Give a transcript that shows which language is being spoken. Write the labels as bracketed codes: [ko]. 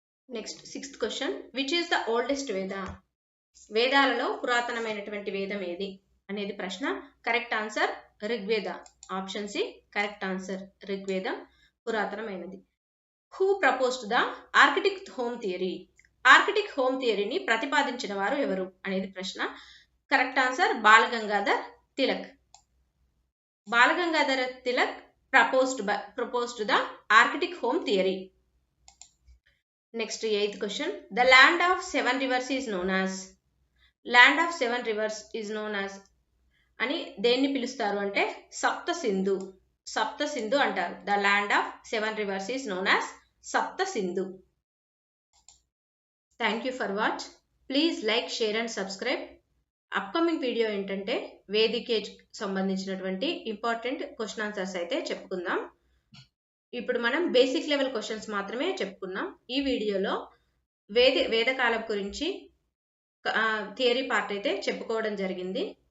[en] Next, sixth question, which is the oldest Veda? [te] వేదాలలో పురాతనమైనటువంటి వేదం ఏది అనేది ప్రశ్న. [en] Correct answer Rigveda. Option C correct answer. [te] ఋగ్వేదం పురాతనమైనది. [en] Who proposed the architect home theory? [te] Arctic home థియరీని ప్రతిపాదించిన వారు ఎవరు అనేది ప్రశ్న. [en] Correct answer Balgangadhar Tilak. Balagangadhara Tilak proposed the archaic home theory. Next, 8th question. The land of seven rivers is known as. Land of seven rivers is known as [te] అని దేన్ని పిలుస్తారు అంటే సప్త సింధు. సప్త సింధు అంటారు. [en] The land of seven rivers is known as Sapta Sindhu. Thank you for watch. Please like, share and subscribe. [te] Upcoming video ఏంటంటే వేదికేజ్ సంబంధించినటువంటి ఇంపార్టెంట్ క్వశ్చన్ ఆన్సర్స్ అయితే చెప్పుకుందాం. ఇప్పుడు మనం బేసిక్ లెవెల్ క్వశ్చన్స్ మాత్రమే చెప్పుకున్నాం. ఈ వీడియోలో వేదకాలం గురించి థియరీ పార్ట్ అయితే చెప్పుకోవడం జరిగింది.